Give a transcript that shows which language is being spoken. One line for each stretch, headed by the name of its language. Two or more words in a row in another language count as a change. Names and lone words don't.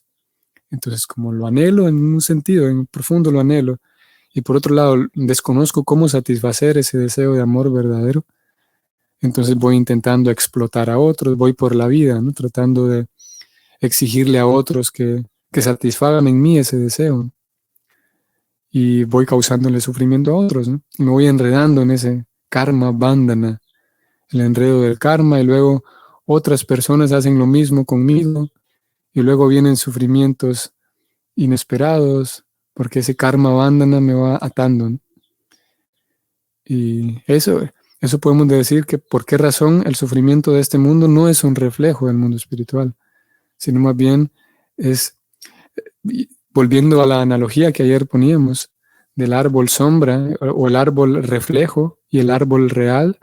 Spanish: Entonces, como lo anhelo en un sentido, en profundo lo anhelo, y por otro lado desconozco cómo satisfacer ese deseo de amor verdadero, entonces voy intentando explotar a otros, voy por la vida, ¿no? Tratando de exigirle a otros que satisfagan en mí ese deseo. Y voy causándole sufrimiento a otros, ¿no? Y me voy enredando en ese
Sanskrit: कर्म बन्धन,
Spanish: el enredo del karma, y luego otras personas hacen lo mismo conmigo, y luego vienen sufrimientos inesperados, porque ese
Sanskrit: कर्म बन्धन
Spanish: me va atando, ¿no? Y eso podemos decir que por qué razón el sufrimiento de este mundo no es un reflejo del mundo espiritual, sino más bien es, volviendo a la analogía que ayer poníamos, del árbol sombra o el árbol reflejo y el árbol real.